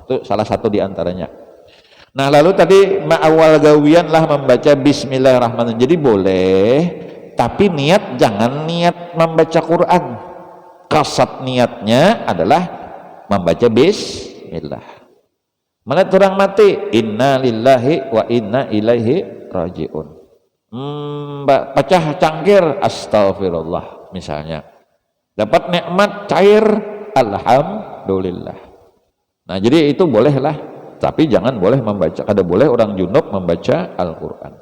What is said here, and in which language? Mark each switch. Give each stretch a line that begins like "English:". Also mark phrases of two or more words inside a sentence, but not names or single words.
Banjar: Itu salah satu di antaranya. Nah lalu tadi awal gawian lah membaca Bismillahirrahmanirrahim. Jadi boleh, tapi niat jangan niat membaca Quran. kasat niatnya adalah membaca bismillah. Malah orang mati
Arabic: إنا لله وإنا إليه راجعون,
Banjar: pecah cangkir astagfirullah misalnya, dapat nikmat cair alhamdulillah. Nah jadi itu bolehlah, tapi jangan boleh membaca, kada boleh orang junub membaca Al-Quran.